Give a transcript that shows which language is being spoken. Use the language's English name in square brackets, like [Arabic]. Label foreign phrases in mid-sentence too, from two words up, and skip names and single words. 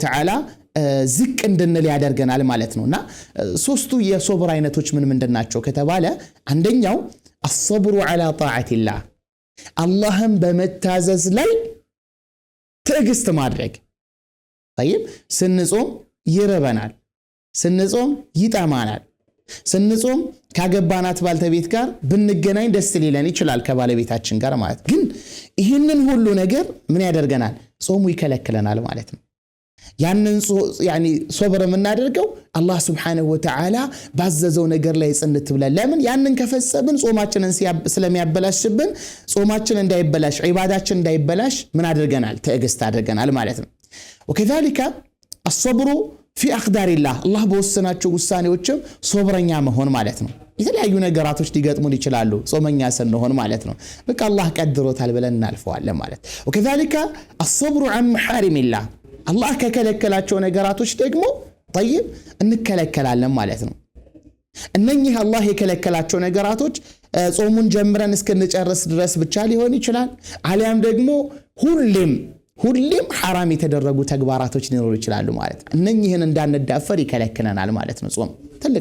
[Amharic] Ta'ala ዝቅ እንድንል ያደርገናል ማለት ነውና ሶስቱ የሶብር አይነቶች ምን ምንድናቸው ከተባለ አንደኛው [Arabic] الصبر على طاعة الله [Amharic] አላህን በመታዘዝ ላይ ትዕግስት ማድረግ طيب ስንጾም ይርበናል ስንጾም ይጠማናል ስንጾም ካገባናት ባልተቤት ጋር ብንገናኝ ደስ ሊለን ይችላል ከባለቤታችን ጋር ማለት ግን ይህንን ሁሉ ነገር ምን ያደርገናል ጾሙ ይከለክለናል ማለት ነው ያንን ያኒ ሶብር የምናደርገው አላህ [Arabic] سبحانه وتعالى [Amharic] ባዘዘው ነገር ላይ ጽንት ብለን ለምን ያንን ከፈጸምን ጾማችንን ስለሚያበላሽብን ጾማችን እንዳይበላሽ ዒባዳችን እንዳይበላሽ ምን አድርገናል ትዕግስት አድርገናል ማለት ነው [Arabic] وكذلك الصبر في أقدار الله [Amharic] الله በወሰናቸው ውሳኔዎችም ሶብረኛ መሆን ማለት ነው የተለያዩ ነገራቶች ሊገጥሙን ይችላሉ ጾመኛ ስንሆን ማለት ነው በቃ አላህ ቀድሮታል ብለን እናልፈዋለን ማለት [Arabic] وكذلك الصبر عن محارم الله [Amharic] الله ከከለከላቸው ነገራቶች ደግሞ طيب እንከለከላለን ማለት ነው እነኚህ አላህ የከለከላቸው ነገራቶች ጾሙን ጀምረን እስከንጨርስ ድረስ ብቻ ሊሆን ይችላል አሊያም ደግሞ ሁሌም حرام የተደረጉ ተግባራቶች ሊኖሩ ይችላሉ ማለት ነው እነኚህን እንዳንዳፈር ይከለክለናል ማለት ነው ጾም ትልቅ